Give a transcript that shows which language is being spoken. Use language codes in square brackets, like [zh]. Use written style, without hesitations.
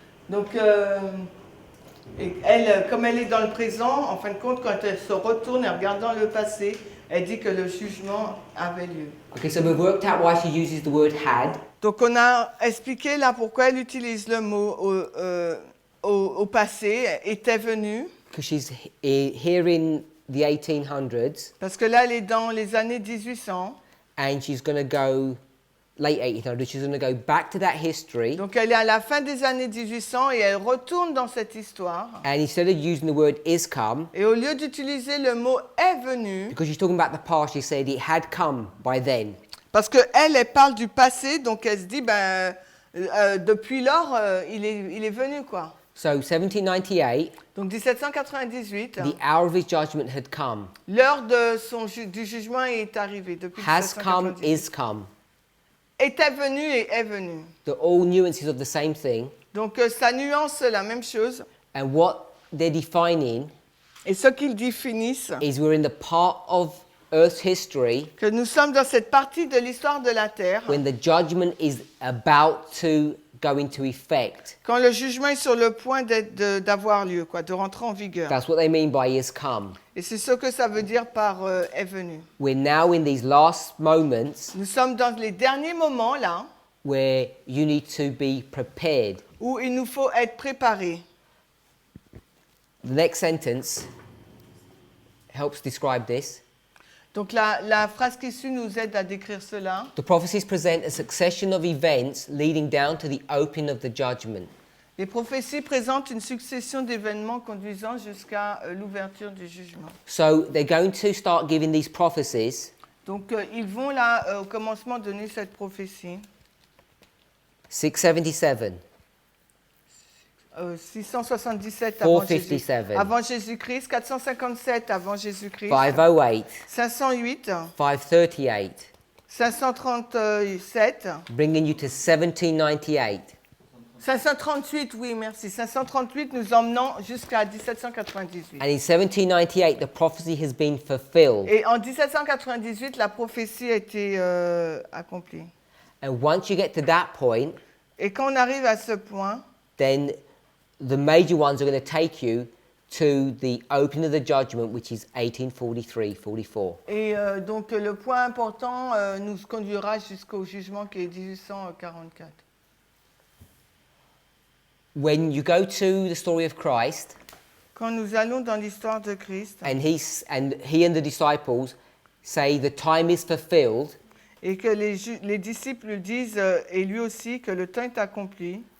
[fr] Donc et elle, comme elle est dans le présent, en fin de compte, quand elle se retourne et regardant le passé, elle dit que le jugement avait lieu. [en] Okay, so we've worked out why she uses the word had. [fr] Donc on a expliqué là pourquoi elle utilise le mot au passé, était venue, [en] Because she's here in the 1800s, [fr] parce que là elle est dans les années 1800, [en] and she's going to go late 1800s. She's going to go back to that history, [fr] donc elle est à la fin des années 1800 et elle retourne dans cette histoire. [en] and instead of using the word is come, [fr] Et au lieu d'utiliser le mot est venu, [en] because she's talking about the past, she said it had come by then. [fr] parce que elle parle du passé, donc elle se dit ben depuis lors il est venu quoi. [en] So 1798, [fr] Donc 1798, [en] the hour of his judgment had come. [fr] l'heure de du jugement est arrivée depuis [en] Has come, [fr] 1798. [en] is come. [fr] Était venu et est venu. [en] They're all nuances of the same thing. [fr] Donc ça nuance la même chose. [en] And what they're defining [fr] Et ce qu'ils définissent, [en] is we're in the part of Earth's history [fr] que nous sommes dans cette partie de l'histoire de la Terre, [en] when the judgment is about to go into effect. [fr] quand le jugement est sur le point d'avoir lieu, quoi, de rentrer en vigueur. [en] That's what they mean by is come. [fr] Et c'est ce que ça veut dire par est venu. [en] We're now in these last moments [fr] Nous sommes dans les derniers moments là [en] where you need to be prepared. [fr] où il nous faut être préparés. [en] The next sentence helps describe this. [fr] Donc la phrase qui suit nous aide à décrire cela. [en] The prophecies present a succession of events leading down to the opening of the judgment. [fr] Les prophéties présentent une succession d'événements conduisant jusqu'à l'ouverture du jugement. [en] So they're going to start giving these prophecies [fr] Donc ils vont là au commencement donner cette prophétie. [en] 677, [fr] 677 [en] 457, [fr] avant Jésus-Christ, 457 avant Jésus-Christ, [en] 508, [fr] 508, [en] 538, [fr] 537, [en] bringing you to 1798. [fr] 538, oui merci, 538 nous emmenant jusqu'à 1798. [en] And in 1798, the prophecy has been fulfilled. [fr] Et en 1798, la prophétie a été accomplie. [en] And once you get to that point, [fr] Et quand on arrive à ce point, [en] then the major ones are going to take you to the opening of the judgment, which is 1843-44. [fr] et donc le point important nous conduira jusqu'au jugement qui est 1844. [en] When you go to the story of Christ, [fr] Quand nous allons dans l'histoire de Christ, [en] and he and the disciples say the time is fulfilled, [fr] et que les disciples disent, et lui aussi, que le temps est accompli,